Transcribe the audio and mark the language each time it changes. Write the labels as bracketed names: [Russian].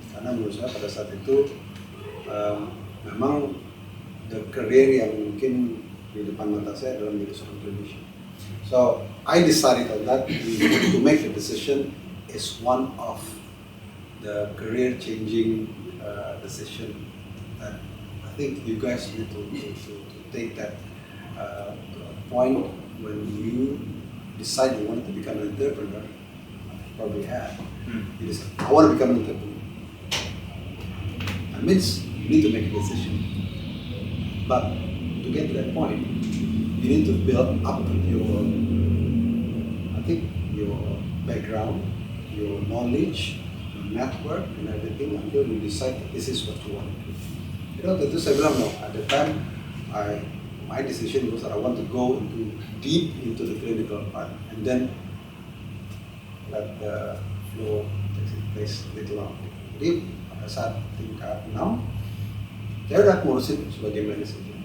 [Indonesian] Karena menurut saya pada saat itu memang [English] the career [Indonesian] yang mungkin di depan mata saya adalah menjadi seorang clinician. [English] So I decided on that. To make the decision is one of the career-changing decision that I think you guys need to take that to a point when you decide you want to become an entrepreneur. Probably have. It is, I want to become an entrepreneur. That means you need to make a decision. But to get to that point, you need to build up your, I think your background, your knowledge, your network, and everything until you decide that this is what you want to do. You know, [Indonesian] tentu saya bilang [English] no. At the time, my decision was that I want to go deep into the clinical part, and then let the flow takes its place later on. [Indonesian] Jadi pada saat tingkat 6, saya udah ngurusin sebagai manajer.